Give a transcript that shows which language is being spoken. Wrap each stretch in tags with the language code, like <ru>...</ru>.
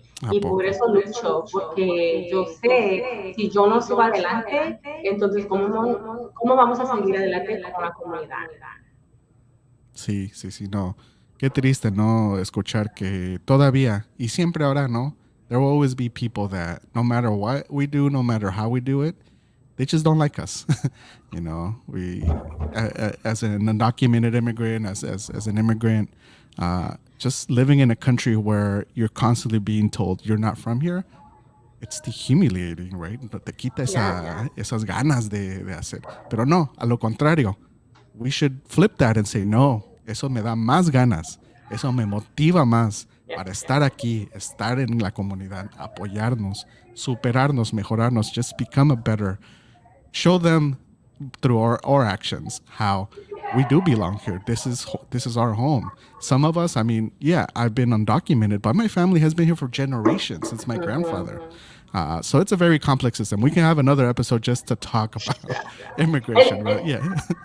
<es>Y por eso lucho, porque yo sé, si yo no sigo adelante, entonces ¿cómo vamos a seguir adelante como una comunidad? Sí, no. Qué triste, ¿no? Escuchar que todavía, y siempre habrá, ¿no?</es> <en>There will always be people that no matter what we do, no matter how we do it, they just don't like us. You know, as an undocumented immigrant, as an immigrant, just living in a country where you're constantly being told you're not from here, it's humiliating, right?</en> <es>Te quita esas ganas de hacer. Pero no, a lo contrario.</es> <en>We should flip that and say, no,</en> <es>eso me da más ganas. Eso me motiva más para estar aquí, estar en la comunidad, apoyarnos, superarnos, mejorarnos,</es> <en>just become a better. Show them through our actions how we do belong here. This is our home. Some of us, I mean, yeah, I've been undocumented, but my family has been here for generations since my grandfather. So it's a very complex system. We can have another episode just to talk about immigration, but yeah.</en>